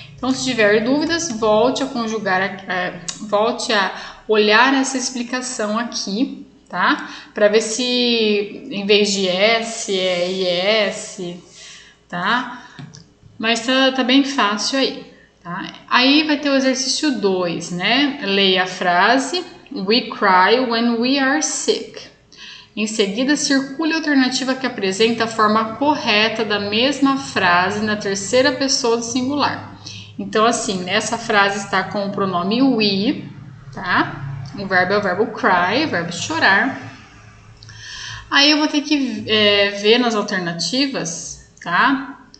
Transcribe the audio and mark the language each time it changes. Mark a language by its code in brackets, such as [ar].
[pt] Então, se tiver dúvidas, volte a conjugar, volte a olhar essa explicação aqui, tá? Para ver se em vez de S é IS, tá? Mas tá bem fácil aí. Tá? Aí vai ter o exercício 2, né? Leia a frase [en] We cry when we are sick. [pt] Em seguida, circule a alternativa que apresenta a forma correta da mesma frase na terceira pessoa do singular. Então, assim, nessa frase está com o pronome we, tá? O verbo é o verbo cry, o verbo chorar. Aí eu vou ter que ver nas alternativas, tá?